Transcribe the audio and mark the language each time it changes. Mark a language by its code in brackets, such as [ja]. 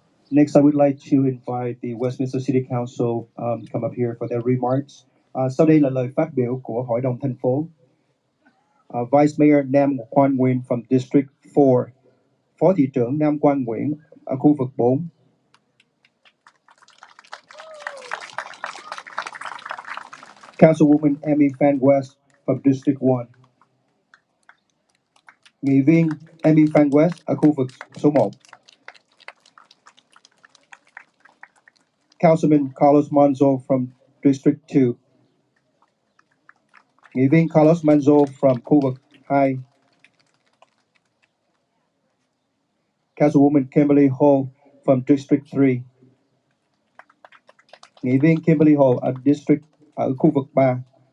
[en] Next, I would like to invite the Westminster City Council come up here for their remarks. [vi] Sau đây là lời phát biểu của Hội đồng thành phố. [en] Vice Mayor Nam Quang Nguyễn from District 4, [vi] Phó thị trưởng Nam Quang Nguyễn ở khu vực 4. [en] Councilwoman Amy Phan West from District 1. [vi] Nghị viên Amy Phan West ở khu vực số 1. [en] Councilman Carlos Manzo from District 2. [vi] Nghị viên Carlos Manzo from khu vực 2. [en] Councilwoman Kimberly Hall from District 3. [vi] Nghị viên Kimberly Hall ở khu vực 3.